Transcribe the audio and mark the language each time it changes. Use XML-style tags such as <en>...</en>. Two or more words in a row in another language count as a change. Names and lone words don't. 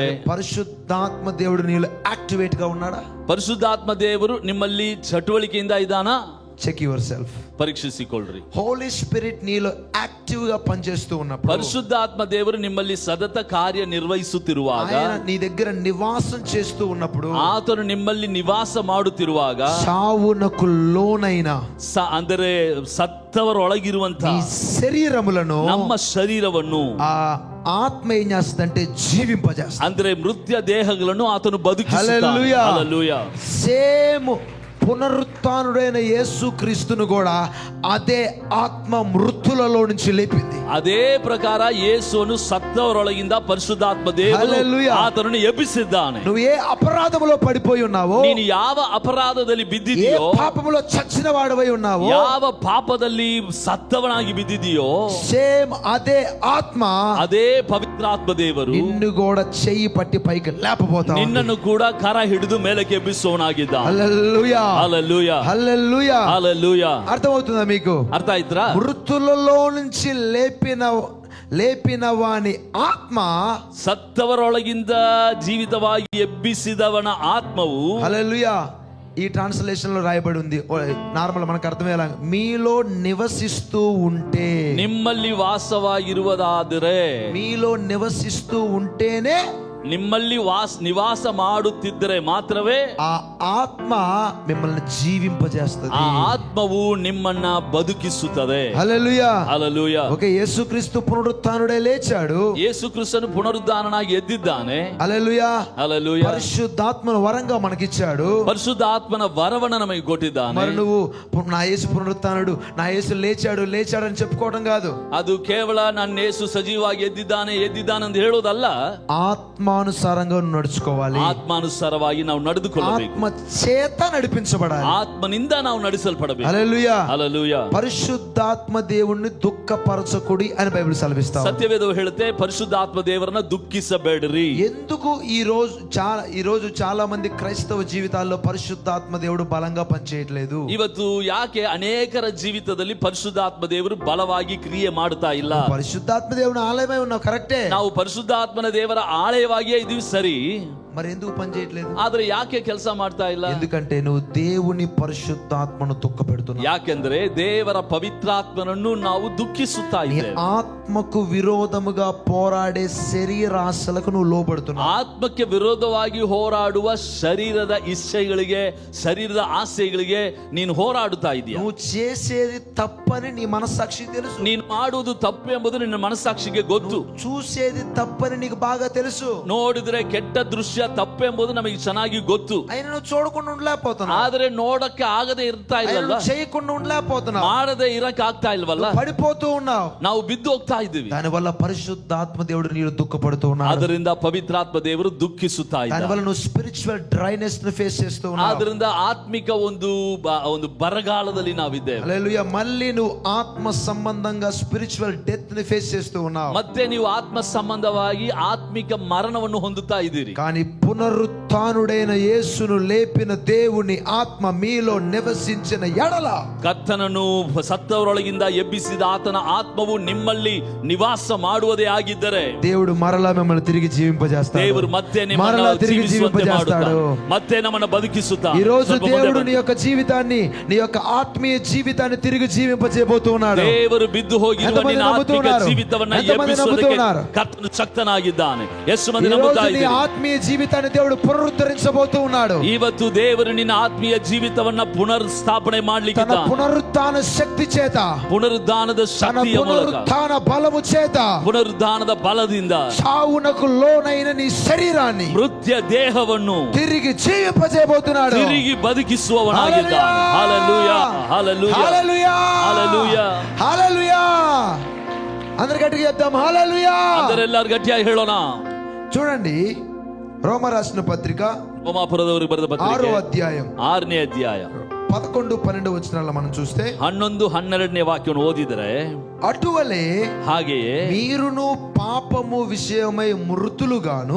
<te>పరిశుద్ధాత్మ దేవుడు నీలో యాక్టివేట్ గా ఉన్నాడా?</te> <kn>ಪರಿಶುದ್ಧಾತ್ಮ ದೇವರು ನಿಮ್ಮಲ್ಲಿ ಚಟುವಟಿಕೆಯಿಂದ ಇದ್ದಾನ?</kn> <en>Check your self,</en> <kn>ಪರೀಕ್ಷಿಸಿಕೊಳ್ಳ್ರಿ.</kn> <en>Holy Spirit</en> <te>నీలో యాక్టివ్ గా పనిచేస్తూ ఉన్నప్పుడు,</te> <kn>ಪರಿಶುದ್ಧಾತ್ಮ ದೇವರು ನಿಮ್ಮಲ್ಲಿ ಸತತ ಕಾರ್ಯ ನಿರ್ವಹಿಸುತ್ತಿರುವಾಗ,</kn> <te>ఆయన నీ దగ్గర నివాసం చేస్తూ ఉన్నప్పుడు,</te> <kn>ಆತನು ನಿಮ್ಮಲ್ಲಿ ನಿವಾಸ ಮಾಡುತ್ತಿರುವಾಗ,</kn> <te>చావునకు లోనైన</te> <kn>ಅಂದರೆ ಸತ್ತವರೊಳಗಿರುವಂತಹ</kn> <te>నీ శరీరములను</te> <kn>ನಮ್ಮ ಶರೀರವನ್ನು</kn> <te>ఆ ఆత్మ ఏం చేస్తుందంటే జీవింపజేస్తుంది.</te> <kn>ಅಂದ್ರೆ ಮೃತ್ಯ ದೇಹಗಳನ್ನು ಆತನು ಬದುಕಿಸುತ್ತಾನೆ.</kn> <te>హల్లెలూయా. హల్లెలూయా. సేమ్ పునరుత్థానుడైన యేసు క్రీస్తును కూడా అదే ఆత్మ మృతులలో నుంచి లేపింది.</te> <kn>ಅದೇ ಪ್ರಕಾರ ಯೇಸುವನ್ನು ಸತ್ತವರೊಳಗಿಂದ ಪರಿಶುದ್ಧಾತ್ಮ ದೇವರು</kn> <te>హల్లెలూయా.</te> <kn>ಆತನನ್ನು ಎಬ್ಬಿಸಿದ್ದಾನೆ.</kn> <te>నువ్వు ఏ అపరాధములో పడిపోయి ఉన్నావో,</te> <kn>ನೀನು ಯಾವ ಅಪರಾಧದಲ್ಲಿ</kn> <te>ఏ</te> <kn>ಬಿದ್ದಿದೆಯೋ,</kn> <te>పాపములో చచ్చిన వాడవై ఉన్నావో,</te> <kn>ಯಾವ ಪಾಪದಲ್ಲಿ ಸತ್ತವನಾಗಿ ಬಿದ್ದಿದೆಯೋ,</kn> <te>సేమ్ అదే ఆత్మ</te> <kn>ಅದೇ ಪವಿತ್ರಾತ್ಮ ದೇವರು</kn> <te>నిన్ను కూడా చెయ్యి పట్టి పైకి లేపబోతాడు.</te> <kn>ನಿನ್ನನ್ನು ಕೂಡ ಕರ ಹಿಡಿದು ಮೇಲಕ್ಕೆ ಎಬ್ಬಿಸುವವನಾಗಿದ್ದಾನೆ.</kn> <te>హల్లెలూయా. హల్లెలూయా. హల్లెలూయా. హల్లెలూయా. అర్థమవుతుందా మీకు?</te> <kn>ಅರ್ಥ ಆಯ್ತಾ?</kn> <te>మృతులలో నుంచి లేపిన వాని ఆత్మ,</te> <kn>ಸತ್ತವರೊಳಗಿಂದ ಜೀವಿತವಾಗಿ ಎಬ್ಬಿಸಿದವನ ಆತ್ಮವು,</kn> <te>హల్లెలూయా. ఈ ట్రాన్స్లేషన్ లో రాయబడి ఉంది, నార్మల్ మనకు అర్థమయ్యేలా, మీలో నివసిస్తూ ఉంటే,</te> <kn>ನಿಮ್ಮಲ್ಲಿ ವಾಸವಾಗಿರುವುದಾದರೆ,</kn> <te>మీలో నివసిస్తూ ఉంటేనే,</te> <kn>ನಿಮ್ಮಲ್ಲಿ ನಿವಾಸ ಮಾಡುತ್ತಿದ್ದರೆ ಮಾತ್ರವೇ</kn> <te>ఆ ఆత్మ మిమ్మల్ని జీవింపజేస్తుంది.</te> <kn>ಆ ಆತ್ಮವು ನಿಮ್ಮನ್ನ ಬದುಕಿಸುತ್ತದೆ.</kn> <te>హల్లెలూయా. హల్లెలూయా. ఓకే, యేసుక్రీస్తు పునరుత్థానుడే లేచాడు,</te> <kn>ಯೇಸು ಕ್ರಿಸ್ತನು ಪುನರುದ್ಧಾನನಾಗಿ ಎದ್ದಿದ್ದಾನೆ.</kn> <te>హల్లెలూయా. హల్లెలూయా. పరిశుద్ధాత్మను వరంగా మనకిచ్చాడు.</te> <kn>ಪರಿಶುದ್ಧಾತ್ಮನ ವರವನ್ನು ನಮಗೆ ಕೊಟ್ಟಿದ್ದಾನೆ.</kn> <te>మరి నువ్వు నా యేసు పునరుత్థానుడు, నా యేసు లేచాడు అని చెప్పుకోవడం కాదు.</te> <kn>ಅದು ಕೇವಲ ನನ್ನ ಯೇಸು ಸಜೀವಾಗಿ ಎದ್ದಿದ್ದಾನೆ ಅಂತ ಹೇಳೋದಲ್ಲ.</kn> <te>ఆత్మానుసారంగా నడుచుకోవాలి,</te> <kn>ಆತ್ಮಾನುಸಾರವಾಗಿ ನಾವು ನಡೆದುಕೊಳ್ಳಬೇಕು,</kn> <te>ఆత్మ చేత నడిపించబడాలి,</te> <kn>ಆತ್ಮನಿಂದ ನಾವು ನಡೆಸಲ್ಪಡಬೇಕು.</kn> <te>హల్లెలూయా. హల్లెలూయా. పరిశుద్ధాత్మ దేవుణ్ణి దుఃఖపరచకుడి అని బైబిల్ సెలవిస్తా.</te> <kn>ಸತ್ಯವೇದವು ಹೇಳುತ್ತೆ, ಪರಿಶುದ್ಧಾತ್ಮ ದೇವರನ್ನ ದುಃಖಿಸಬೇಡ್ರಿ.</kn> <te>ఎందుకు ఈ రోజు చాలా మంది క్రైస్తవ జీవితాల్లో పరిశుద్ధాత్మ దేవుడు బలంగా పనిచేయట్లేదు?</te> <kn>ಇವತ್ತು ಯಾಕೆ ಅನೇಕರ ಜೀವಿತದಲ್ಲಿ ಪರಿಶುದ್ಧಾತ್ಮ ದೇವರು ಬಲವಾಗಿ ಕ್ರಿಯೆ ಮಾಡುತ್ತಾ ಇಲ್ಲ?</kn> <te>పరిశుద్ధాత్మ దేవుని ఆలయమై ఉన్నావు, కరెక్టే.</te> <kn>ನಾವು ಪರಿಶುದ್ಧಾತ್ಮನ ದೇವರ ಆಲಯವಾಗಿಯೇ ಇದೀವಿ, ಸರಿ.</kn> <te>మరి ఎందుకు పని చేయట్లేదు?</te> <kn>ಆದ್ರೆ ಯಾಕೆ ಕೆಲಸ ಮಾಡ್ತಾ ಇಲ್ಲ?</kn> <te>ఎందుకంటే నువ్వు దేవుని పరిశుద్ధాత్మను దుఃఖపెడుతున్నావు.</te> <kn>ಯಾಕೆಂದ್ರೆ ದೇವರ ಪವಿತ್ರಾತ್ಮನನ್ನು ನಾವು ದುಃಖಿಸುತ್ತಾ</kn> <te>నీ</te> <kn>ಇದ್ದೇವೆ.</kn> <te>ఆత్మకు విరోధముగా పోరాడే శరీరాశలకు నువ్వు లోబడుతున్నావు.</te> <kn>ಆತ್ಮಕ್ಕೆ ವಿರೋಧವಾಗಿ ಹೋರಾಡುವ ಶರೀರದ ಇಚ್ಛೆಗಳಿಗೆ, ಶರೀರದ ಆಸೆಗಳಿಗೆ ನೀನು ಹೋರಾಡುತ್ತಾ ಇದೀಯ.</kn> <te>నువ్వు చేసేది తప్పని నీ మనస్సాక్షికి తెలుసు.</te> <kn>ನೀನು ಮಾಡುವುದು ತಪ್ಪು ಎಂಬುದು ನಿನ್ನ ಮನಸ್ಸಾಕ್ಷಿಗೆ ಗೊತ್ತು.</kn> <te>చూసేది తప్పని నీకు బాగా తెలుసు.</te> <kn>ನೋಡಿದ್ರೆ ಕೆಟ್ಟ ದೃಶ್ಯ ತಪ್ಪು ಎಂಬುದು ನಮಗೆ ಚೆನ್ನಾಗಿ ಗೊತ್ತು.</kn> <te>అయినా నువ్వు చూడకుండా ఉండలేకపోతున్నావు.</te> <kn>ಆದ್ರೆ ನೋಡಕ್ಕೆ ಆಗದೆ ಇರ್ತಾ ಇಲ್ಲಲ್ಲ,</kn> <te>చేయకుండా ఉండలేకపోతున్నావు.</te> <kn>ಮಾಡದೆ ಇರಕ್ ಆಗ್ತಾ ಇಲ್ವಲ್ಲ,</kn> <te>పడిపోతూ ఉన్నావు.</te> <kn>ನಾವು ಬಿದ್ದು ಹೋಗ್ತಾ ಇದ್ದೀವಿ.</kn> <te>దానివల్ల పరిశుద్ధాత్మ దేవుడు నీరు దుఃఖపడుతూ ఉన్నాడు.</te> <kn>ಅದರಿಂದ ಪವಿತ್ರಾತ್ಮ ದೇವರು ದುಃಖಿಸುತ್ತಾ ಇದ್ದಾರೆ.</kn> <te>దానివల్ల నువ్వు</te> <en>spiritual dryness</en> <te>ని ఫేస్ చేస్తూ ఉన్నావు.</te> <kn>ಆದ್ರಿಂದ ಆತ್ಮಿಕ ಒಂದು ಬರಗಾಲದಲ್ಲಿ ನಾವಿದ್ದೇವೆ.</kn> <te>హల్లెలూయా. మళ్ళీ నువ్వు ఆత్మ సంబంధంగా</te> <en>spiritual death</en> <te>ని ఫేస్ చేస్తూ ఉన్నావు.</te> <kn>ಮತ್ತೆ ನೀವು ಆತ್ಮ ಸಂಬಂಧವಾಗಿ ಆತ್ಮಿಕ ಮರಣವನ್ನು ಹೊಂದುತ್ತಾ ಇದ್ದೀರಿ.</kn> <te>కానీ పునరుత్థానుడైన యేసును లేపిన దేవుని ఆత్మ మీలో నివసించిన ఎడల,</te> <kn>ಕರ್ತನನ್ನು ಸತ್ತವರೊಳಗಿಂದ ಎಬ್ಬಿಸಿದ ಆತನ ಆತ್ಮವು ನಿಮ್ಮಲ್ಲಿ ನಿವಾಸ ಮಾಡುವುದೇ ಆಗಿದ್ದರೆ</kn> <te>దేవుడు మరలా మిమ్మల్ని తిరిగి జీవింపజేస్తాడు.</te> <kn>ದೇವರು ಮತ್ತೆ</kn> <te>మరలా</te> <kn>ನಿಮ್ಮನ್ನು</kn> <te>తిరిగి</te> <kn>ಜೀವಿಸುವಂತೆ</kn> <te>జీవింపజేస్తాడు.</te> <kn>ಮಾಡುತ್ತಾನೆ, ಮತ್ತೆ ನಮ್ಮನ್ನು ಬದುಕಿಸುತ್ತಾ.</kn> <te>ఈ రోజు దేవుడు నీ యొక్క జీవితాన్ని, నీ యొక్క ఆత్మీయ జీవితాన్ని తిరిగి జీవింపజేయబోతూ ఉన్నాడు.</te> <kn>ದೇವರು ಬಿದ್ದು ಹೋಗಿರುವ</kn> <te>ఎంతమంది</te> <kn>ನಿನ್ನ ಆತ್ಮಿಕ</kn> <te>నమ్ముతున్నారు?</te> <kn>ಜೀವಿತವನ್ನ</kn> <te>ఎంతమంది</te> <kn>ಎಬ್ಬಿಸುವುದಕ್ಕೆ</kn> <te>నమ్ముతున్నారు?</te> <kn>ಕರ್ತನು ಶಕ್ತನಾಗಿದ್ದಾನೆ. ಎಷ್ಟು ಮಂದಿ</kn> <te>ఈ</te> <kn>ನಂಬುತ್ತಾ</kn> <te>రోజు నీ</te> <kn>ಇದ್ದೀರಿ?</kn> <te>ఆత్మీయ జీవితాన్ని దేవుడు పునరుద్ధరించబోతూ ఉన్నాడు.</te> <kn>ಇವತ್ತು ದೇವರು ನಿನ್ನ ಆತ್ಮೀಯ ಜೀವಿತವನ್ನ ಪುನರ್ ಸ್ಥಾಪನೆ</kn> <te>తన</te> <kn>ಮಾಡ್ಲಿಕ್ಕೆ</kn> <te>పునరుత్థాన శక్తి చేత,</te> <kn>ಪುನರುದ್ಧಾನದ</kn> <te>తన</te> <kn>ಶಕ್ತಿಯ ಮೂಲಕ,</kn> <te>పునరుత్థాన బలము చేత</te> <kn>ಪುನರುದ್ಧಾನದ ಬಲದಿಂದ</kn> <te>చావునకు లోనైన నీ శరీరాన్ని</te> <kn>ಮೃತ್ಯ ದೇಹವನ್ನು</kn> <te>తిరిగి జీవింపజేయబోతున్నాడు.</te> <kn>ತಿರುಗಿ ಬದುಕಿಸುವವನಾಗಿದ್ದಾನೆ. ಹಲ್ಲೆಲೂಯಾ, ಹಲ್ಲೆಲೂಯಾ,</kn> <te>హల్లెలూయా,</te> <kn>ಹಲ್ಲೆಲೂಯಾ,</kn> <te>హల్లెలూయా. అందరు గట్టిగా చెప్దాం హల్లెలూయా.</te> <kn>అందరెಲ್ಲರೂ ಗಟ್ಟಿಯಾಗಿ ಹೇಳೋಣ.</kn> <te>చూడండి, రోమ రాసిన పత్రిక</te> <kn>ರೋಮಾಪುರದವರಿಗೆ ಬರೆದ</kn> <te>6వ</te> <kn>ಪತ್ರಿಕೆ</kn> <te>అధ్యాయం</te> <kn>6ನೇ ಅಧ್ಯಾಯ</kn> <te>11-12 వచనాల్లో మనం చూస్తే,</te> <kn>11-12ನೇ ವಾಕ್ಯವನ್ನು ಓದಿದರೆ,</kn> <te>అటువలే</te> <kn>ಹಾಗೆಯೇ</kn> <te>మీరును పాపము విషయమై మృతులుగాను,</te>